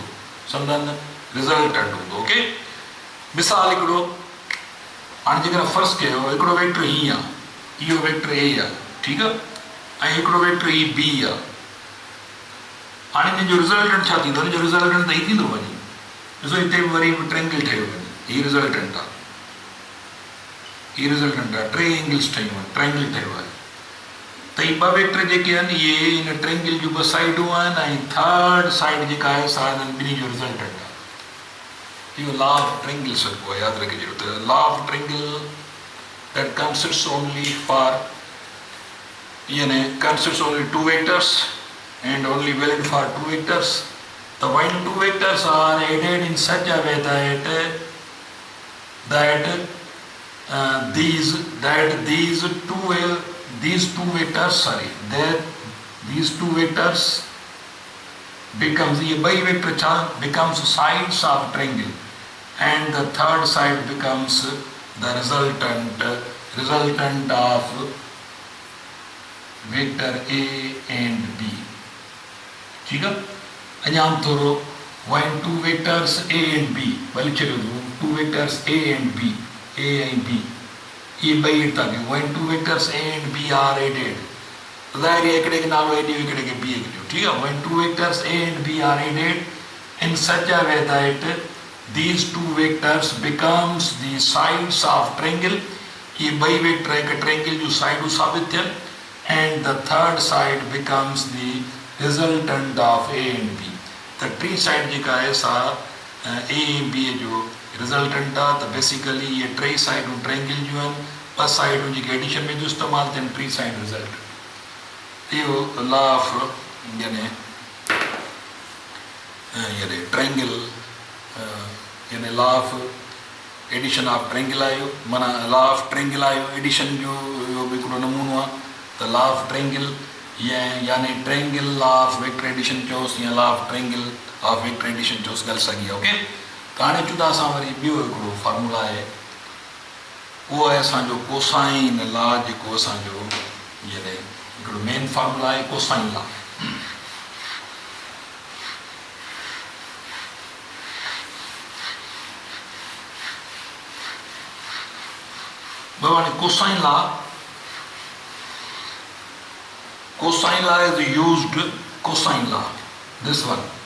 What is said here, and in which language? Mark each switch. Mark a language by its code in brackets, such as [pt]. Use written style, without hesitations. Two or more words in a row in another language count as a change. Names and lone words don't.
[sd] संदन रिज़ल्टेंट हूंदो ओके मिसाल हिकिड़ो हाणे जेकर फर्ज़ कयो हिकिड़ो वेक्टर हीअं आहे इहो वेक्टर ए आहे ठीकु आहे ऐं हिकिड़ो वेक्टर ही बी आहे हाणे हिन जो रिज़ल्टेंट छा थींदो हिन जो रिज़ल्टेंट त ही थींदो वञी ॾिसो हिते वरी ट्रायंगल ठहियो वञे ही रिज़ल्टेंट आहे ये रिजल्टेंट आहे टे एंगल्स ठहियूं आहिनि ट्रायंगल ठहियो आहे त ही ॿ वेक्टर जेके आहिनि इहे इन ट्रायंगल जूं ॿ साइडूं आहिनि ऐं [en] third side [sd] जेका आहे सा हिननि ॿिन्ही जो रिजल्टेंट आहे इहो [en] law of triangle [sd] सॾिबो आहे यादि रखिजो त [en] law of triangle that consists only for consists only two vectors and only valid for two vectors. The when two vectors are added in such a way that these two vectors becomes ये by vector becomes sides of triangle and the third side becomes the resultant of vector A and B. [sd] ठीक है अञा थोरो [en] when two vectors A and B [sd] भले चलो [en] two vectors A and B [sd] ये ॿई था [en] when two vectors A and B are added ज़ाहिर [sd] है हिकिड़े खे नालो A ॾियो हिकिड़े खे B ॾियो ठीक है [en] when two vectors A and B are added in such a way that these two vectors becomes the sides of triangle [sd] ये ॿई वेक्टर हिकु ट्रायंगल जूं साइडूं साबित थियनि [en] and the third side becomes the resultant of A and B [sd] त टी साइड जेका आहे सा A ऐं B जो रिजल्टेंट आहे त बेसिकली इहे टे साइडूं ट्रायंगल जूं आहिनि ॿ साइडूं जेके एडिशन में जो इस्तेमालु थियनि टी साइड रिजल्ट इहो [en] law of [sd] ट्रायंगल यानी [en] law of addition of triangle [sd] आयो माना [en] law of triangle [sd] आयो एडिशन जो इहो बि हिकिड़ो नमूनो आहे त [en] law of triangle [sd] यानी [en] triangle law of vector addition [sd] चयोसि या [en] law of triangle of vector addition [sd] चयोसि ॻाल्हि साॻी आहे ओके त हाणे अचूं था असां वरी ॿियो हिकिड़ो फॉर्मूला आहे उहो आहे असांजो कोसाइन लॉ जेको असांजो यानी हिकिड़ो [en] main formula [sd] आहे [en] cosine law cosine law is used cosine law this one